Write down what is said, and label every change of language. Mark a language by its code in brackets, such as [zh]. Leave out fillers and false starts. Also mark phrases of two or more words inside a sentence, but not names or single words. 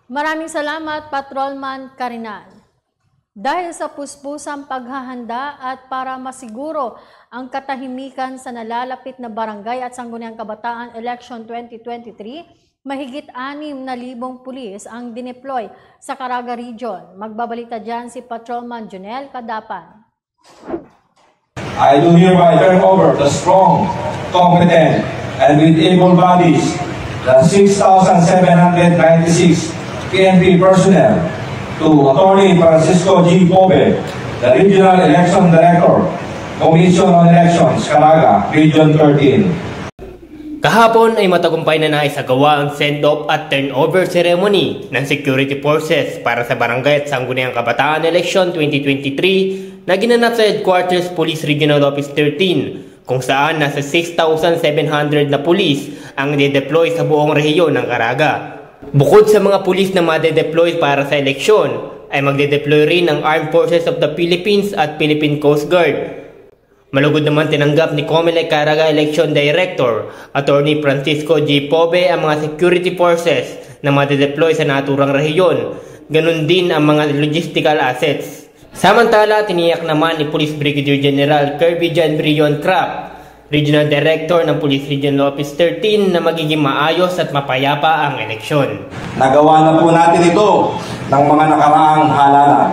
[tl] Maraming salamat, Patrolman Carinal. Dahil sa puspusang paghahanda at para masiguro ang katahimikan sa nalalapit na barangay at sangguniang kabataan election 2023, mahigit 6,000 pulis ang dineploy sa Caraga Region. Magbabalita dyan si Patrolman Junel Cadapan. [en] I do hereby turn over the strong, competent, and with able bodies, the 6,796 PNP personnel to Attorney Francisco G. Pobe, the Regional Election Director, Commission on Elections, Caraga, Region 13. [tl] Kahapon ay matagumpay na naisagawa ang send-off at [en] turnover ceremony [tl] ng [en] security forces [tl] para sa Barangay at Sangguniang Kabataan Election 2023 na ginanap sa Headquarters Police Regional Office 13 kung saan nasa 6,700 na pulis ang de-deploy sa buong rehiyon ng Caraga. Bukod sa mga pulis na made-deploy para sa eleksyon, ay magde-deploy rin ang Armed Forces of the Philippines at Philippine Coast Guard. Malugod naman tinanggap ni COMELEC Caraga Election Director, Attorney Francisco G. Pobe ang mga [en] security forces [tl] na made-deploy sa naturang rehiyon, ganun din ang mga [en] logistical assets. [tl] Samantala, tiniyak naman ni Police Brigadier General Kirby John Brion Crap, Regional Director ng Police Regional Office 13 na magiging maayos at mapayapa ang eleksyon. Nagawa na po natin ito ng mga nakaraang halalan.